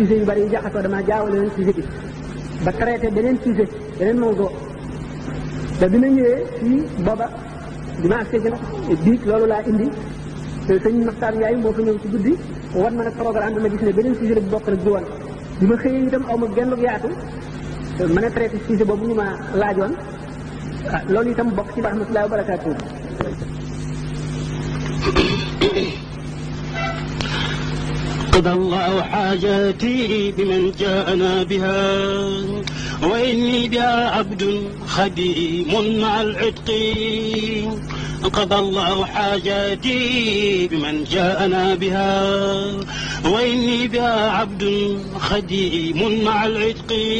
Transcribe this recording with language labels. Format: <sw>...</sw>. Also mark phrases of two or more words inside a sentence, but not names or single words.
<wo>yu bari yu jaxasoo dama jaawale leen sujet bi ba traité beneen sujet beneen mawdo da dina ñëwee fii booba dimanche ci biig loolu laa indi sëñ Maxtaar Njaay moo fa ñëw ci guddi wan ma nag programme bi ma gis ne beneen sujet bu bokk rek bi woon bi ma xëyee itam aw ma genn yaatu mën a traité sujet boobu ñu ma laajoon loolu itam bokk ci</wo> <ar>رحمة الله وبركاته قضى الله حاجاتي بمن جاءنا بها وإني بها عبد خديم مع العتق قضى الله حاجاتي بمن جاءنا بها وإني بها عبد خديم مع العتق</ar>